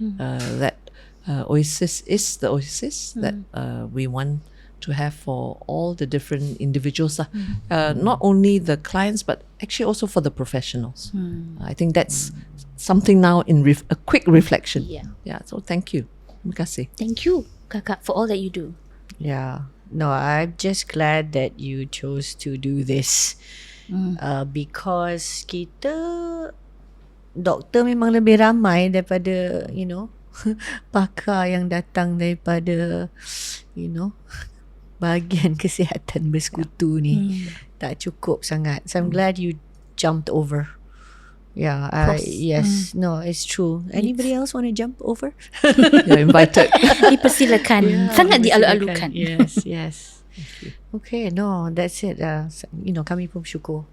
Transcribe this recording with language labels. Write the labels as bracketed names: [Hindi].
[English] That Oasis is the Oasis that we want to have for all the different individuals, not only the clients but actually also for the professionals. I think that's something now in a quick reflection. So thank you. [Malay] Terima kasih. [English] Thank you, Kakak, for all that you do. Yeah. No, I'm just glad that you chose to do this. Because [Malay] kita doktor memang lebih ramai daripada pakar yang datang daripada bahagian kesihatan bersekutu ni tak cukup sangat. [English] So I'm glad you jumped over. Yeah, yes. No, it's true. Anybody else want to jump over? You're invited. [Malay] Dipersilakan. Sangat dialu-alukan. [English] Yes. Okay, no, that's it. [Malay] Kami pun bersyukur.